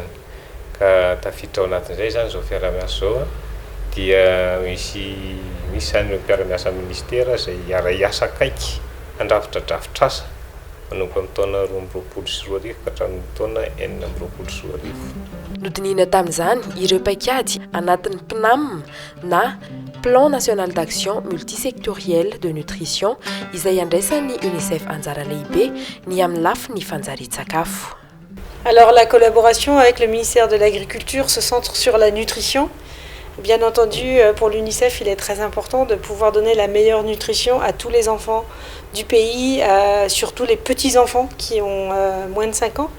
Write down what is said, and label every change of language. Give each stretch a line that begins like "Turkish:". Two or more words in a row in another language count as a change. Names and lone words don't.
Malagasy: Ka tafiditra ao anatin'izay zany zao fiara-miasa zao dia misy zany mpiara-miasa ministera izay hiara-hiasa akaiky handrafitra drafitrasa manomboka amin'ny taona 2024 ka hatramin'ny taona 2024. Nodinina tamin'izany ireo paikady anatin'ny PNAM na Plan National d'Action Multisectoriel de Nutrition izay andraisan'ny UNICEF anjara lehibe ny amin'ny lafiny fanjarian-tsakafo.
French: Alors la collaboration avec le ministère de l'Agriculture se centre sur la nutrition. Bien entendu, pour l'UNICEF, il est très important de pouvoir donner la meilleure nutrition à tous les enfants du pays, surtout les petits-enfants qui ont moins de 5 ans.